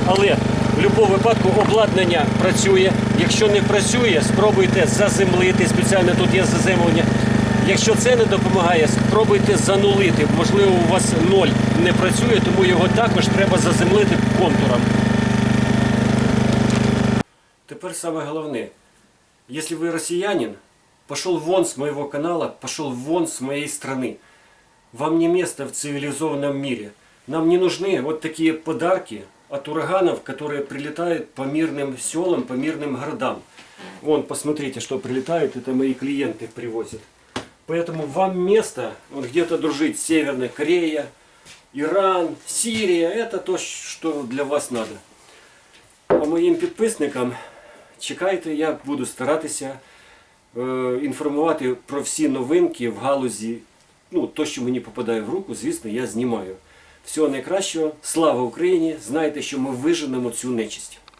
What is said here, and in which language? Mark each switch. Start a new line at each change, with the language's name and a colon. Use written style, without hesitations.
Ukrainian: Але в будь-якому випадку обладнання працює. Якщо не працює, спробуйте заземлити. Спеціально тут є заземлення. Якщо це не допомагає, спробуйте занулити. Можливо, у вас ноль не працює, тому його також треба заземлити контуром. Тепер саме головне.
Russian: Если вы россиянин, пошел вон с моего канала, пошел вон с моей страны. Вам не место в цивилизованном мире. Нам не нужны вот такие подарки от ураганов, которые прилетают по мирным селам, по мирным городам. Вон, посмотрите, что прилетают, это мои клиенты привозят. Поэтому вам место вот где-то дружить. Северная Корея, Иран, Сирия, это то, что для вас надо.
Ukrainian: А моїм підписникам чекайте, я буду старатися інформувати про всі новинки в галузі. Ну, то, що мені попадає в руку, звісно, я знімаю. Всього найкращого, слава Україні! Знайте, що ми виженемо цю нечисть.